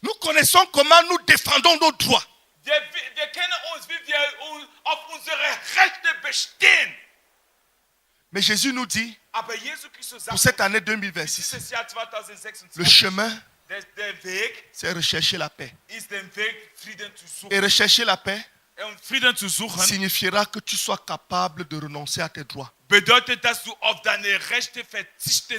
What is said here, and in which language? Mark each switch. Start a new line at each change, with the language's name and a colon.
French: Nous connaissons comment nous défendons nos droits.
German: Wir kennen uns, wie wir auf unsere Rechte bestehen.
French: Mais Jésus nous dit,
German: Aber Jesus Christus
French: pour
German: sagt,
French: cette année 2026,
German: dieses Jahr 2026,
French: le chemin,
German: der Weg
French: c'est rechercher la paix.
German: ist der Weg, Frieden zu suchen.
French: Et rechercher la paix
German: Und Frieden zu suchen
French: signifiera que tu sois capable de renoncer à tes droits,
German: bedeutet, dass du auf deine Rechte verzichten